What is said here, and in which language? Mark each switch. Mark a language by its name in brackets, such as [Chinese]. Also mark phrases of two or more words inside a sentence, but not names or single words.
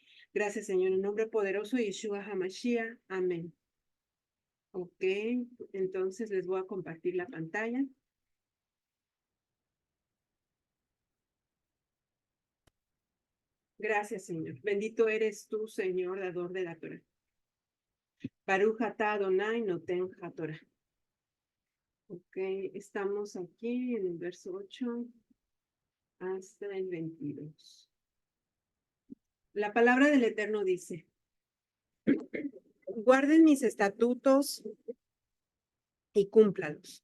[Spanish] Gracias, Señor, en nombre poderoso de Yeshua HaMashiach. Amén. Ok, entonces les voy a compartir la pantalla. Gracias, Señor. Bendito eres tú, Señor, dador de la Torah. [Hebrew] ברוך אתה אדני נותן התורה. [Spanish] Ok, estamos aquí en el verso 8 hasta el 22. La palabra del Eterno dice: guarden mis estatutos y cúmplalos.